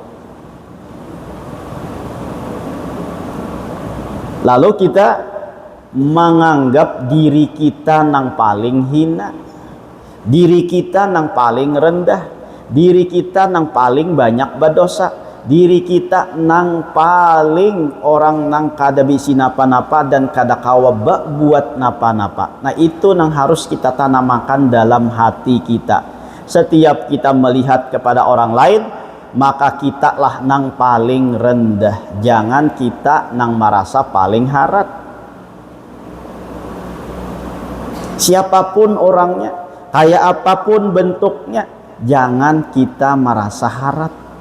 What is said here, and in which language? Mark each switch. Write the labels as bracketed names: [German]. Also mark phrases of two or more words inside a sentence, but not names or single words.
[Indonesian] Lalu kita menganggap diri kita yang paling hina, diri kita yang paling rendah, diri kita yang paling banyak berdosa, [Banjar] diri kita nang paling orang nang kada bisi napa-napa dan kada kawabak buat napa-napa. [Indonesian] Nah itu nang harus kita tanamkan dalam hati kita. Setiap kita melihat kepada orang lain, maka kita lah nang paling rendah. Jangan kita nang merasa paling harap. Siapapun orangnya, kayak apapun bentuknya, jangan kita merasa harap.